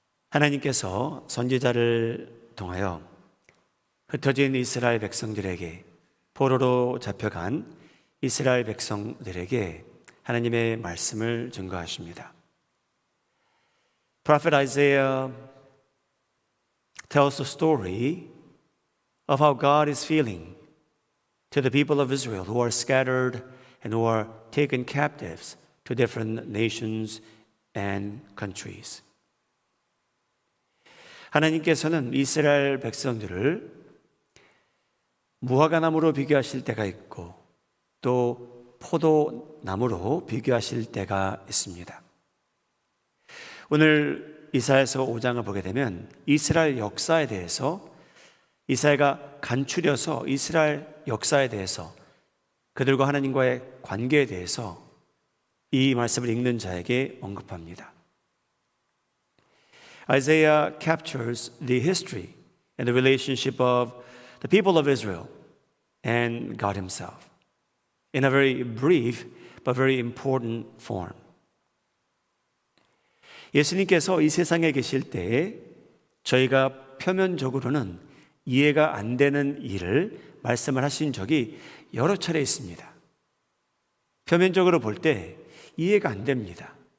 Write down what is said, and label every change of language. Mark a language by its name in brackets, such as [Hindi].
[Korean] 하나님께서 선지자를 통하여 흩어진 이스라엘 백성들에게, 포로로 잡혀간 이스라엘 백성들에게 하나님의 말씀을 증거하십니다. [English] Prophet Isaiah tells the story of how God is feeling to the people of Israel who are scattered and who are taken captives to different nations and countries. [Korean] 하나님께서는 이스라엘 백성들을 무화과나무로 비교하실 때가 있고 또 포도나무로 비교하실 때가 있습니다. 오늘 이사야서 5장을 보게 되면 이스라엘 역사에 대해서 이사야가 간추려서 이스라엘 역사에 대해서 그들과 하나님과의 관계에 대해서 이 말씀을 읽는 자에게 언급합니다. [English] Isaiah captures the history and the relationship of the people of Israel and God Himself in a very brief but very important form. [Korean] 예수님께서 이 세상에 계실 때 저희가 표면적으로는 이해가 안 되는 일을 말씀을 하신 적이 여러 차례 있습니다. 표면적으로 볼 때 이해가 안 됩니다.